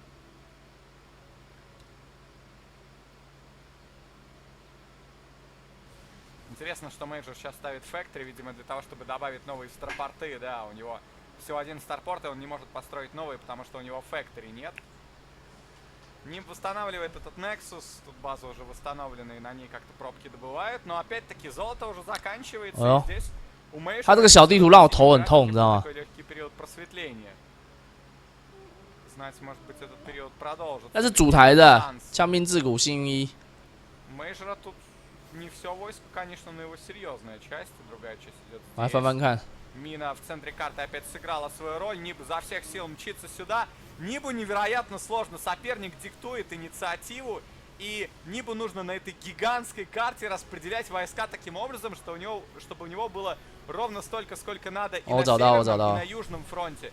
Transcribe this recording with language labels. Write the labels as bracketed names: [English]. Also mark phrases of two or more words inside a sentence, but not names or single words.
[Russian] Интересно, что Мейджор сейчас ставит фэктори, видимо, для того, чтобы добавить новые старпорты, да, у него... Всего один старпорт, и он не может построить новый, потому что у него фэктори нет. Ним восстанавливает этот Nexus. Тут база уже восстановлена, и на ней как-то пробки добывают. Но опять-таки золото уже заканчивается. И здесь у Мэйшера... [Chinese] 他这个小地图让我头很痛，你知道吗？ [Russian] Такой легкий период просветления. Знаете, может быть, этот период продолжится. [Chinese] 那是主台的，枪兵自古幸运一。 [Russian] Мэйшера тут не все войско, конечно, но его серьезная часть. Другая часть идет здесь. [Chinese] 来翻翻看。 [Russian] Мина в центре карты опять сыграла свою роль. Ниб за всех сил мчится сюда. Нибу невероятно сложно. Соперник диктует инициативу. И Нибу нужно на этой гигантской карте распределять войска таким образом, что чтобы у него было ровно столько, сколько надо и на северном, и на южном фронте.